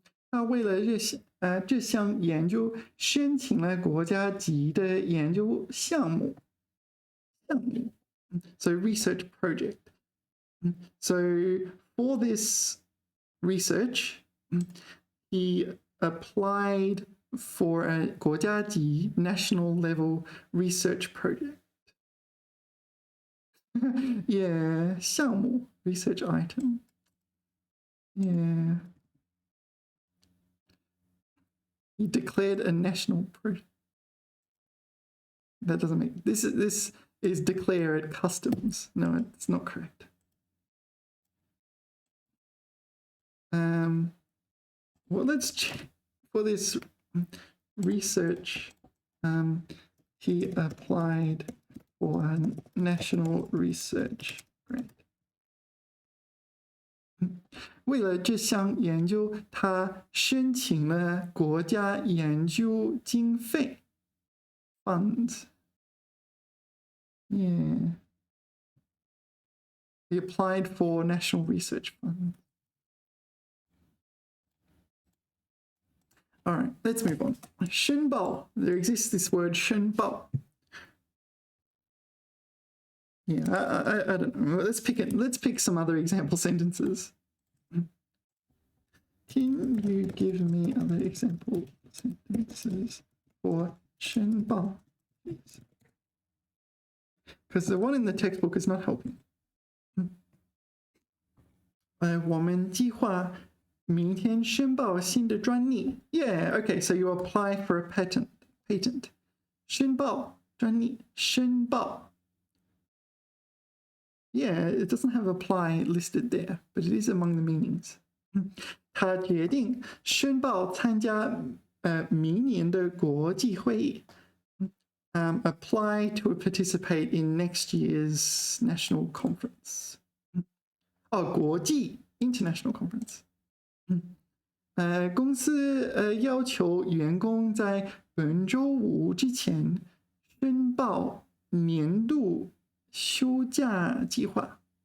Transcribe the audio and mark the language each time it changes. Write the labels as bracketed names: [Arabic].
[Chinese] 他为了这项研究申请了国家级的研究项目. [English] So research project. So for this research, he applied for a 国家级 national level research project. Yeah, 项目 research item. Yeah. He declared a national project. That doesn't make this is declare at customs. No, it's not correct. Well, let's check for this research. He applied for a national research grant. [Chinese] 为了这项研究，他申请了国家研究经费 funds. [English] Yeah. He applied for National Research Fund. All right, let's move on. 申报.There exists this word 申报. Yeah, I don't know. Let's pick some other example sentences. Can you give me other example sentences for 申报, please? Because the one in the textbook is not helping. [Chinese] 我们计划明天申报新的专利. [English] Yeah, okay, so you apply for a patent. [Chinese] 申报专利申报. [English] Yeah, it doesn't have apply listed there, but it is among the meanings. [Chinese] 他决定申报参加明年的国际会议. [English] Apply to participate in next year's national conference. 国际 international conference. [Chinese] 公司要求员工在本周五之前申报年度休假计划.